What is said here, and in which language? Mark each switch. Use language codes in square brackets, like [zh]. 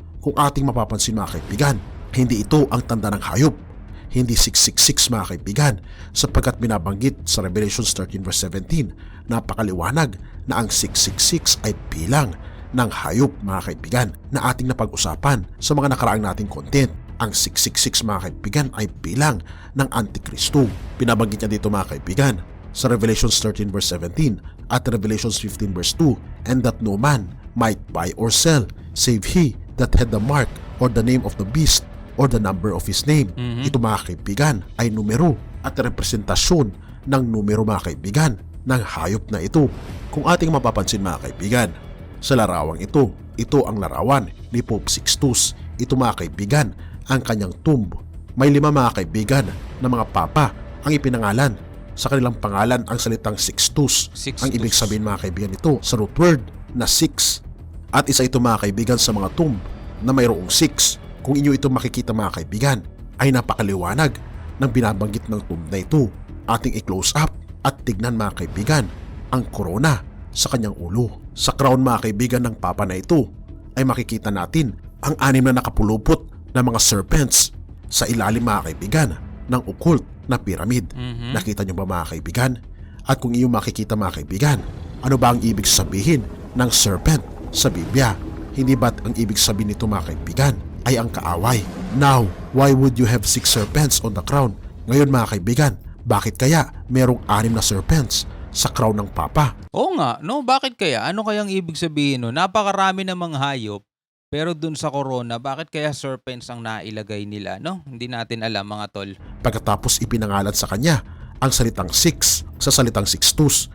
[tl] Kung ating mapapansin mga kaibigan, hindi ito ang tanda ng hayop, hindi 666 mga kaibigan sapagkat binabanggit sa Revelation 13 verse 17, napakaliwanag na ang 666 ay bilang ng hayop mga kaibigan na ating napag-usapan sa mga nakaraang nating content. Ang 666 mga kaibigan ay bilang ng Antikristo. Binabanggit niya dito mga kaibigan sa Revelation 13 verse 17 at Revelation 15 verse 2, [en] and that no man might buy or sell save he that had the mark or the name of the beast or the number of his name. [tl] Ito mga kaibigan ay numero at representasyon ng numero mga kaibigan ng hayop na ito. Kung ating mapapansin mga kaibigan, sa larawang ito ang larawan ni Pope Sixtus. Ito mga kaibigan ang kanyang tomb. May 5 mga kaibigan na mga papa ang ipinangalan. Sa kanilang pangalan ang salitang Sixtus. Ang ibig sabihin mga kaibigan nito sa root word na 6. At isa ito mga kaibigan sa mga tomb na mayroong 6. Kung inyo ito makikita mga kaibigan, ay napakaliwanag ng binabanggit ng tomb na ito. Ating i-close up at tignan mga kaibigan ang korona sa kanyang ulo. Sa crown mga kaibigan ng papa na ito ay makikita natin ang 6 na nakapulupot na mga serpents sa ilalim mga kaibigan ng occult na pyramid. Nakita nyo ba mga kaibigan? At kung iyo makikita mga kaibigan, ano ba ang ibig sabihin ng serpent sa Biblia? Hindi ba't ang ibig sabihin nito mga kaibigan ay ang kaaway? [en] Now, why would you have 6 serpents on the crown? [tl] Ngayon mga kaibigan, bakit kaya merong 6 na serpents sa crown ng papa? Oo nga, no? Bakit kaya? Ano kayang ibig sabihin no? Napakarami namang hayop, pero dun sa corona, bakit kaya serpents ang nailagay nila, no? Hindi natin alam mga tol. Pagkatapos ipinangalan sa kanya ang salitang 6 sa salitang Sixtus.